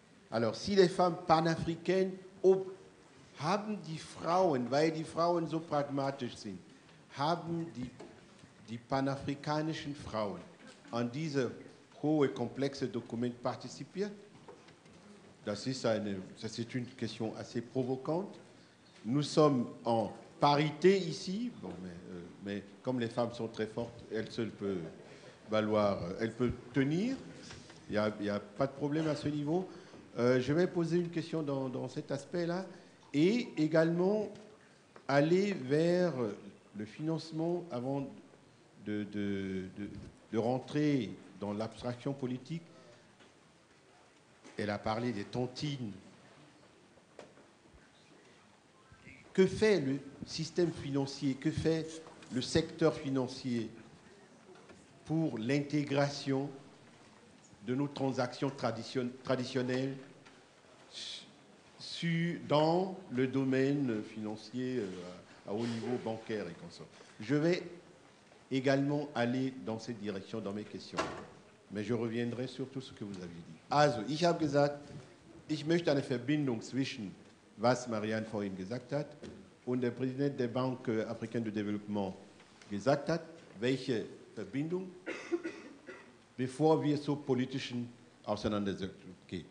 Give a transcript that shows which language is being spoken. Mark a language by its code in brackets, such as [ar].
[fr] Alors, si les femmes panafricaines [de] haben die Frauen, weil die Frauen so pragmatisch sind, haben die panafrikanischen Frauen an diesem hohe, komplexe Dokument partizipiert? Das ist [fr] une question assez provocante. Nous sommes en parité ici, bon, mais comme les femmes sont très fortes, elles seules peuvent valoir, elles peuvent tenir. Il n'y a pas de problème à ce niveau. Je vais poser une question dans cet aspect-là et également aller vers le financement avant de rentrer dans l'abstraction politique. Elle a parlé des tontines. Que fait le système financier, que fait le secteur financier pour l'intégration de nos transactions traditionnelles dans le domaine financier à haut niveau bancaire et comme ça. Je vais également aller dans cette direction dans mes questions. Mais je reviendrai sur tout ce que vous aviez dit. [de] Also, ich habe gesagt, ich möchte eine Verbindung zwischen, was Marianne vorhin gesagt hat, und der Präsident der Banque africaine de développement gesagt hat, welche Verbindung, bevor wir zur politischen Auseinandersetzung gehen.